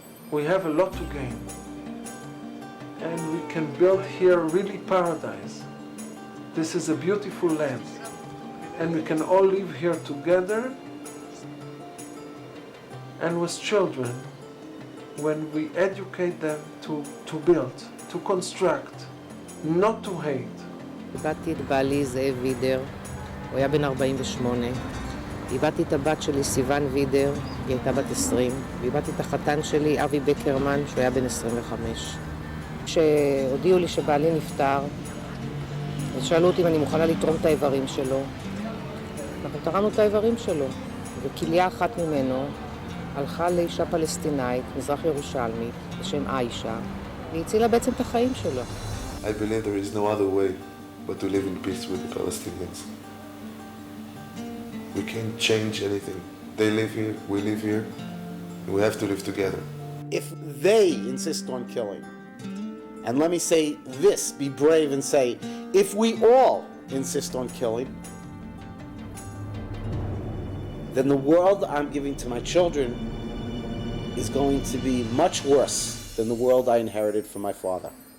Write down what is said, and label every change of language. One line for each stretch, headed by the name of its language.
English: We have a lot to gain. And we can build here really paradise. This is a beautiful land. And we can all live here together and with children when we educate them to build, to construct, not to hate.
Hebrew: איבדתי את בעלי זאב וידר, הוא היה בן 48. איבדתי את הבת שלי סיוון וידר, היא הייתה בת 20. ואיבדתי את החתן שלי אבי בקרמן, שהוא היה בן 25. כשהודיעו לי שבעלי נפטר, אז שאלו אותי אם אני מוכנה לתרום את האיברים שלו. אנחנו תרמנו את האיברים שלו, וכליה אחת ממנו הלכה לאישה פלסטינאית, מזרח ירושלמית, בשם איישה, והיא הצילה בעצם את החיים שלו.
English: I believe there is no other way but to live in peace with the Palestinians. We can't change anything. They live here, we live here, and we have to live together. If they insist on killing, and let me say this, be brave and say, if we all insist on killing, then the world I'm giving to my children is going to be much worse than the world I inherited from my father.